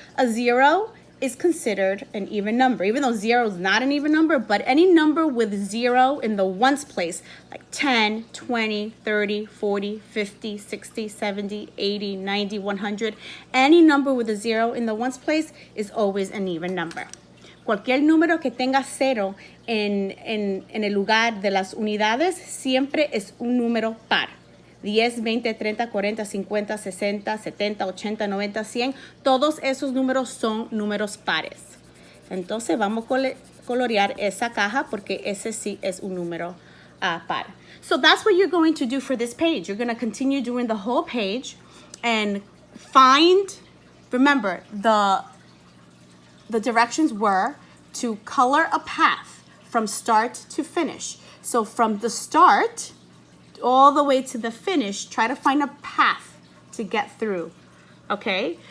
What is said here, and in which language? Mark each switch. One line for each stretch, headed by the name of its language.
English: A 0 is considered an even number, even though 0 is not an even number, but any number with 0 in the ones place, like 10, 20, 30, 40, 50, 60, 70, 80, 90, 100, any number with a 0 in the ones place is always an even number.
Spanish: Cualquier número que tenga 0 en el lugar de las unidades siempre es un número par. 10, 20, 30, 40, 50, 60, 70, 80, 90, 100. Todos esos números son números pares. Entonces vamos a colorear esa caja porque ese sí es un número par.
English: So that's what you're going to do for this page. You're going to continue doing the whole page and find, remember, the directions were to color a path from start to finish. So from the start all the way to the finish, try to find a path to get through, okay?